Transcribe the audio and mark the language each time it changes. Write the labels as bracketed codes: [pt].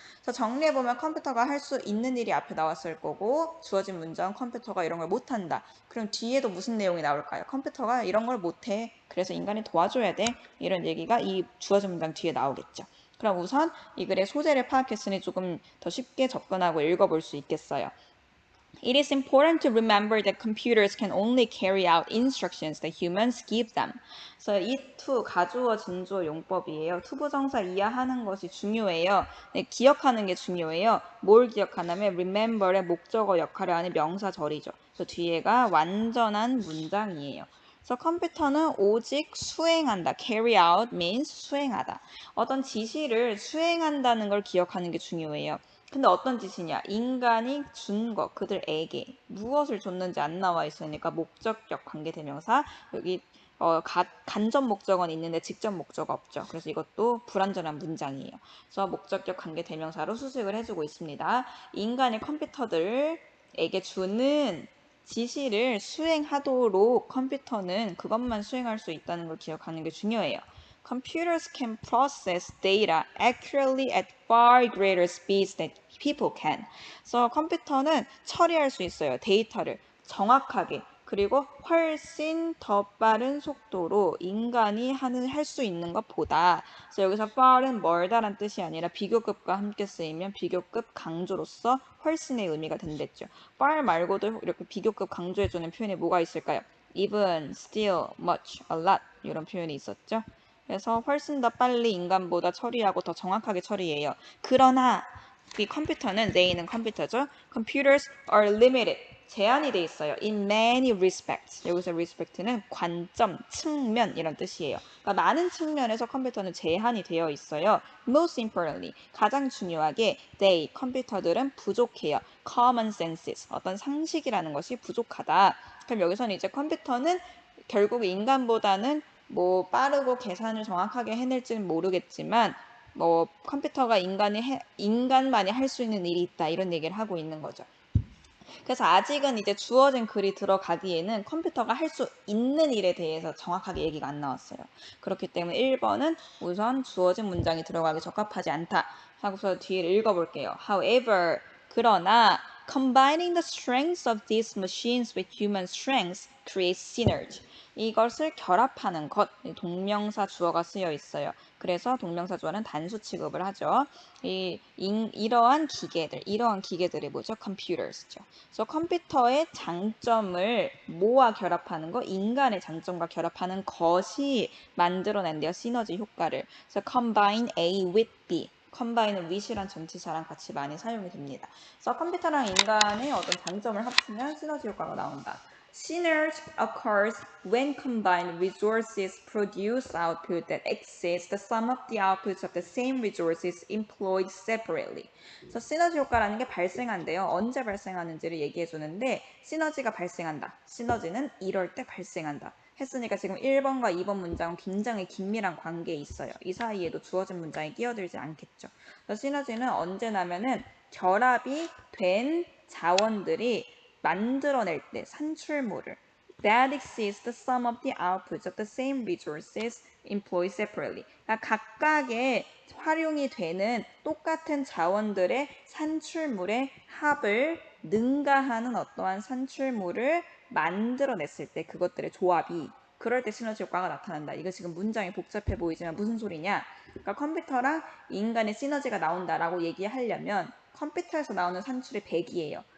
[ko] 그래서 정리해보면 컴퓨터가 할 수 있는 일이 앞에 나왔을 거고 주어진 문장 컴퓨터가 이런 걸 못한다. 그럼 뒤에도 무슨 내용이 나올까요? 컴퓨터가 이런 걸 못해. 그래서 인간이 도와줘야 돼. 이런 얘기가 이 주어진 문장 뒤에 나오겠죠. 그럼 우선 이 글의 소재를 파악했으니 조금 더 쉽게 접근하고 읽어볼 수 있겠어요. [en] It is important to remember that computers can only carry out instructions that humans give them. [ko] 그래서 이 to 가주어 진주어 용법이에요. 투부정사 이해하는 것이 중요해요. 네, 기억하는 게 중요해요. 뭘 기억하냐면 remember의 목적어 역할을 하는 명사절이죠. 그래서 뒤에가 완전한 문장이에요. 그래서 컴퓨터는 오직 수행한다. [en] carry out means 수행하다. [ko] 어떤 지시를 수행한다는 걸 기억하는 게 중요해요. 근데 어떤 지시냐? 인간이 준 것, 그들에게 무엇을 줬는지 안 나와 있으니까 목적격 관계대명사 여기 간접 목적어는 있는데 직접 목적어 없죠. 그래서 이것도 불완전한 문장이에요. 그래서 목적격 관계대명사로 수식을 해주고 있습니다. 인간의 컴퓨터들에게 주는 지시를 수행하도록 컴퓨터는 그것만 수행할 수 있다는 걸 기억하는 게 중요해요. [en] Computers can process data accurately at far greater speeds than people can. [ko] 그래서 컴퓨터는 처리할 수 있어요. 데이터를 정확하게 그리고 훨씬 더 빠른 속도로 인간이 할 수 있는 것보다 그래서 여기서 far은 멀다란 뜻이 아니라 비교급과 함께 쓰이면 비교급 강조로서 훨씬의 의미가 된댔죠. far 말고도 이렇게 비교급 강조해주는 표현이 뭐가 있을까요? [en] even, still, much, a lot [ko] 이런 표현이 있었죠. 그래서 훨씬 더 빨리 인간보다 처리하고 더 정확하게 처리해요. 그러나 이 컴퓨터는 내있는 컴퓨터죠. [en] Computers are limited. [ko] 제한이 돼 있어요. [en] In many respects. [ko] 여기서 respect는 관점, 측면 이런 뜻이에요. 그러니까 많은 측면에서 컴퓨터는 제한이 되어 있어요. [en] Most importantly, [ko] 가장 중요하게 they, 컴퓨터들은 부족해요. [en] Common senses, [ko] 어떤 상식이라는 것이 부족하다. 그럼 여기서는 이제 컴퓨터는 결국 인간보다는 뭐 빠르고 계산을 정확하게 해낼지는 모르겠지만 뭐 컴퓨터가 인간만이 할 수 있는 일이 있다 이런 얘기를 하고 있는 거죠. 그래서 아직은 이제 주어진 글이 들어가기에는 컴퓨터가 할 수 있는 일에 대해서 정확하게 얘기가 안 나왔어요. 그렇기 때문에 1번은 우선 주어진 문장이 들어가기 적합하지 않다 하고서 뒤를 읽어볼게요. [en] However, [ko] 그러나 [en] combining the strengths of these machines with human strengths creates synergy. [ko] 이것을 결합하는 것, 동명사 주어가 쓰여 있어요. 그래서 동명사 주어는 단수 취급을 하죠. 이러한 기계들이 뭐죠? Computers죠. 그래서 컴퓨터의 장점을 뭐와 결합하는 거? 인간의 장점과 결합하는 것이 만들어낸대요. 시너지 효과를. 그래서 [en] combine A with B. [ko] combine은 with이란 전치사랑 같이 많이 사용이 됩니다. 그래서 컴퓨터랑 인간의 어떤 장점을 합치면 시너지 효과가 나온다. [en] Synergy occurs when combined resources produce output that exceeds the sum of the outputs of the same resources employed separately. [ko] 그래서 시너지 효과라는 게 발생한대요. 언제 발생하는지를 얘기해 주는데 시너지가 발생한다. 시너지는 이럴 때 발생한다. 했으니까 지금 1번과 2번 문장은 굉장히 긴밀한 관계에 있어요. 이 사이에도 주어진 문장이 끼어들지 않겠죠. 그래서 시너지는 언제 나면은 결합이 된 자원들이 만들어낼 때 산출물을 [en] that exceeds the sum of the outputs of the same resources employed separately. [ko] 그러니까 각각의 활용이 되는 똑같은 자원들의 산출물의 합을 능가하는 어떠한 산출물을 만들어냈을 때 그것들의 조합이 그럴 때 시너지 효과가 나타난다. 이거 지금 문장이 복잡해 보이지만 무슨 소리냐? 그러니까 컴퓨터랑 인간의 시너지가 나온다라고 얘기하려면 컴퓨터에서 나오는 산출이 100이에요.